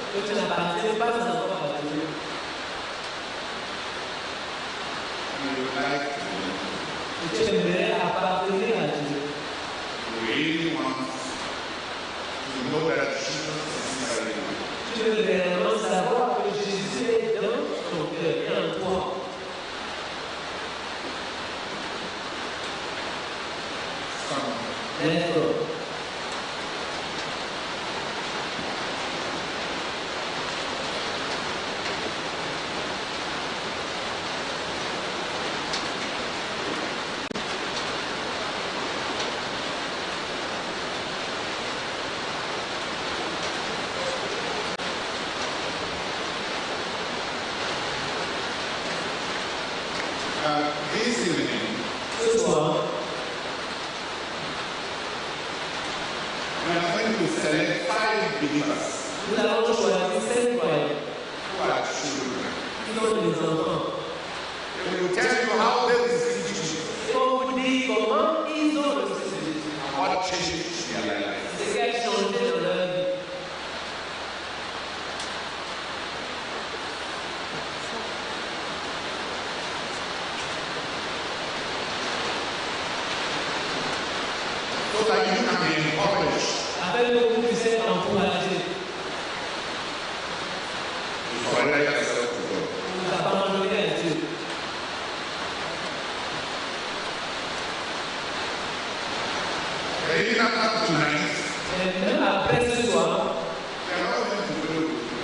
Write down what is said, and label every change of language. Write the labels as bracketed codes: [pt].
[fr] Que tu n'appartiens pas encore à Dieu. [en] You would like to [fr] Et tu aimerais appartenir à Dieu. [en] really want to know that Jesus is inside you. [fr] Tu veux réellement savoir que Jésus est dans ton cœur et en toi. [en] Some [fr] D'accord. [en] this evening, [fr] Ce soir, [en] we are going to select 5 believers [fr] nous allons choisir 5 croyants [en] who are children. [fr] qui sont des enfants. [en] They will tell you how they receive Jesus [fr] Et on vous dit comment ils ont reçu Jésus. [en] and what changed their life. [fr] Ce qui a changé dans leur vie. [en] So that you can be encouraged [fr] Afin que vous puissiez être encouragés, [en] to surrender yourself to God. [fr] vous abandonner à Dieu. [en] Even after tonight, [fr] Et même après ce soir, [en] they are not going to pray with you.